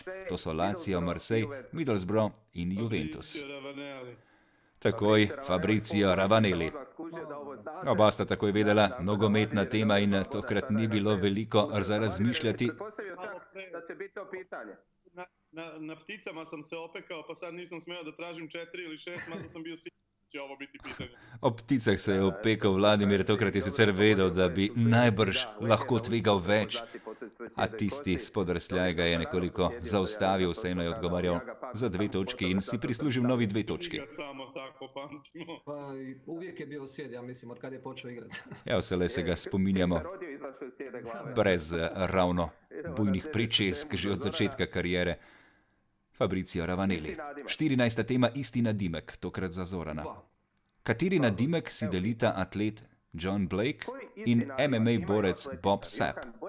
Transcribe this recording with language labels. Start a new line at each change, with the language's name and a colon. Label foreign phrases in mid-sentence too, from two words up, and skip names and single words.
Slovenian: To so Lazio, Marseille, Middlesbrough in Juventus. Takoj Fabrizio Ravanelli. Oba sta takoj vedela, nogometna tema in tokrat ni bilo veliko za razmišljati.
Serbian: Na pticama sam se opekao, pa sad nisam smeo da tražim 4 ili 6, mada sam bio siguran da će ovo biti pitanje.
Slovenian: Ob pticah se je opekal Vladimir, tokrat je sicer vedel, da bi najbrž lahko tvegal več, a tisti spodrsljaj ga je nekoliko zaustavil, vseeno je odgovarjal za 2 točki in si prislužil novi 2 točki.
Serbian: Samo tako pamtimo.
Croatian: Pa uvijek je bio sjed, ja mislim, od kad je počeo igrati.
Slovenian: Ja, vselej se ga spominjamo, brez ravno bujnih pričesk že od začetka kariere. Fabrizio Ravanelli. 14. tema, isti nadimek, tokrat za Zorana. Kateri nadimek si delita atlet John Blake in MMA borec Bob Sapp?